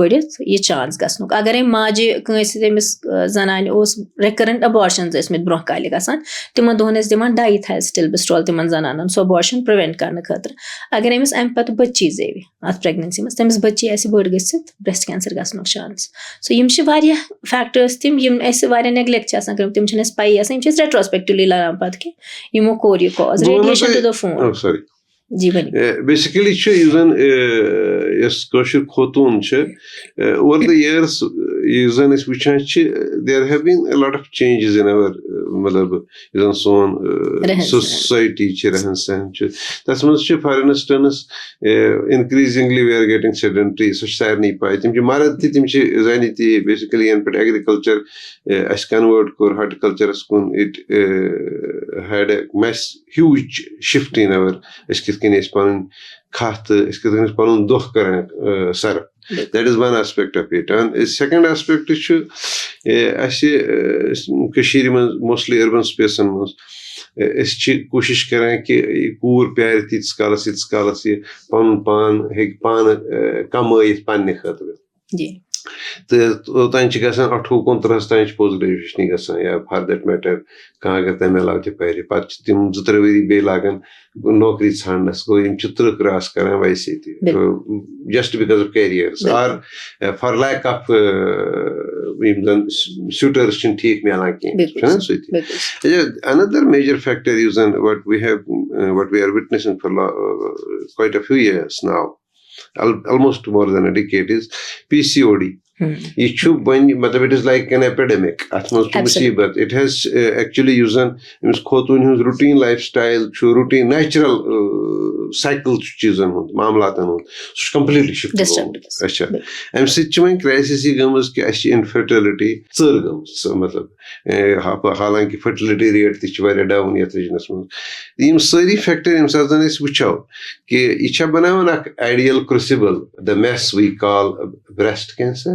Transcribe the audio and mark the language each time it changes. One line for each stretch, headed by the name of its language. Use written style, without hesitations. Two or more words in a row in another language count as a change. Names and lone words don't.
Kashmiri: بٔڑِتھ یہِ چانس گژھنُک اَگرے ماجہِ کٲنٛسہِ تٔمِس زنانہِ اوس
English: recurrent abortions
Kashmiri: ٲسمٕتۍ برونٛہہ کالہِ گژھان تِمن دۄہن ٲسۍ دِوان ڈایتھایلسٹِلبسٹرول تِمن زنانن سُہ
English: abortion prevent
Kashmiri: کرنہٕ خٲطرٕ اَگر أمِس اَمہِ پَتہٕ بٔچی زیٚوِ اَتھ پریگنینسی منٛز تٔمِس بٔچی آسہِ بٔڑ گٔژھِتھ
English: breast cancer
Kashmiri: گژھنُک چانس سو یِم چھِ واریاہ فیکٹٲرٕس تِم یِم اَسہِ واریاہ نیگلیکٹ چھِ آسان کٔرمٕتۍ تِم چھِنہٕ اَسہِ پَیی آسان یِم چھِ أسۍ ریٹروسپیکٹِولی لگان پَتہٕ کہِ یِمو کوٚر یہِ
English: cause radiation to the phone
Kashmiri: جی ؤنِو بیسِکلی چھُ یُس زَن یۄس کٲشُر خوتوٗن چھِ
English: over the years
Kashmiri: یُس زَن أسۍ وٕچھان چھِ
English: there have been a lot of changes in our
Kashmiri: مطلب یُس زَن سون سوسایٹی چھِ رہن سہن چھُ تَتھ منٛز چھِ
English: for instance increasingly we are getting sedentary
Kashmiri: سُہ چھِ سارنٕے پاے تِم چھِ مرد تہِ تِم چھِ زَنہِ تہِ بیسِکلی یَنہٕ پٮ۪ٹھ ایگرِکَلچر اَسہِ کَنوٲٹ کوٚر ہاٹِکَلچرَس کُن اِٹ
English: had a mass huge shift in our
Kashmiri: أسۍ کِتھ کٔنۍ ٲسۍ پَنٕنۍ کھَتھ تہٕ أسۍ کِتھ کٔنۍ ٲسۍ پَنُن دۄہ کران
English: so that is one aspect of it second aspect
Kashmiri: چھُ اَسہِ کٔشیٖرِ منٛز
English: mostly urban spaces
Kashmiri: منٛز أسۍ چھِ کوٗشِش کران کہِ یہِ کوٗر پرٛارِ تیٖتِس کالس یہِ پَنُن پان ہیٚکہِ پانہٕ کَمٲیِتھ پَننہِ خٲطرٕ تہٕ اوٚتانۍ چھِ گژھان 28-29 تانۍ چھِ
English: post graduation
Kashmiri: گژھان یا
English: for that matter
Kashmiri: کانٛہہ اگر تَمہِ علاوٕ تہِ پَرِ پَتہٕ چھِ تِم 2-3 ؤری بیٚیہِ لاگان نوکری ژھانڈنَس گوٚو یِم چھِ 30 کراس کران ویسے تہِ
English: just because of careers or for lack of
Kashmiri: یِم زَن سیوٗٹٲرٕس چھِنہٕ ٹھیٖک مِلان کیٚنٛہہ چھُنہ سُہ تہِ انَدر
English: major factor
Kashmiri: یُس زَن
English: what we are witnessing for quite a few years now almost more than a decade is PCOD.
Kashmiri: یہِ چھُ وۄنۍ مطلب
English: it is like an epidemic
Kashmiri: اَتھ منٛز چھُ مُصیٖبت
English: it has actually
Kashmiri: یُس زَن أمِس خوتوٗن ہُنٛد
English: routine lifestyle
Kashmiri: چھُ
English: routine natural cycle
Kashmiri: چھُ چیٖزن ہُنٛد معاملاتن ہُنٛد سُہ چھُ
English: completely shift
Kashmiri: گوٚمُت اچھا اَمہِ سۭتۍ چھِ وۄنۍ کرایسِس یہِ گٔمٕژ کہِ اَسہِ چھِ اِنفٔرٹِلٹی ژٔر گٔمٕژ مطلب حالانکہِ
English: fertility rate
Kashmiri: تہِ چھِ واریاہ ڈاوُن یَتھ رِجنس منٛز یِم سٲری فیکٹر ییٚمہِ ساتہٕ زَن أسۍ وٕچھو کہِ یہِ چھا بَناوان اکھ
English: ideal crucible the mess we call breast cancer